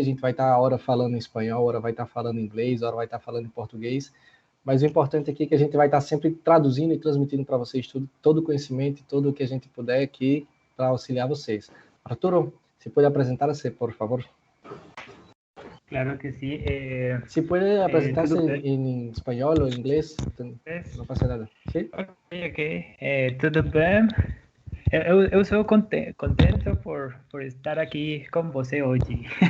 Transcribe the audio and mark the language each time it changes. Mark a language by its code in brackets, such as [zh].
[pt] A gente vai estar hora falando em espanhol, hora vai estar falando em inglês, hora vai estar falando em português. Mas o importante aqui é que a gente vai estar sempre traduzindo e transmitindo para vocês todo o conhecimento, tudo o que a gente puder aqui para auxiliar vocês. Arturo, se pode apresentar-se, por favor? [es] Claro que sí. Si puede presentarse en español o en inglés, no pasa nada. ¿Sí? [pt] Ok. Tudo bem? Eu sou contento por estar aqui com você hoje.